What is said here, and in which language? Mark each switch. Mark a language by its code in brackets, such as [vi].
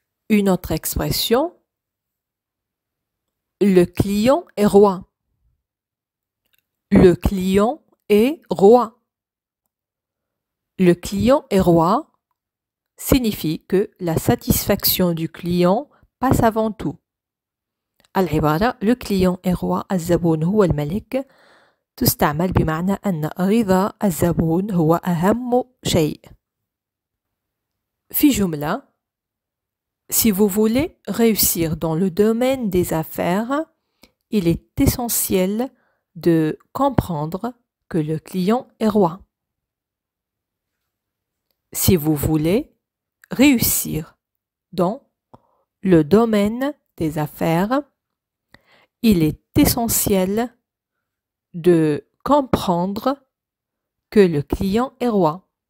[fr] Une autre expression: le client est roi. Le client est roi. Le client est roi signifie que la satisfaction du client passe avant tout. [ar] العبارة [fr] le client est roi, [ar] الزبون هو الملك، تستعمل بمعنى أن رضا الزبون هو أهم شيء. في جملة: [fr] Si vous voulez réussir dans le domaine des affaires, il est essentiel de comprendre que le client est roi. Si vous voulez réussir dans le domaine des affaires, il est essentiel de comprendre que le client est roi.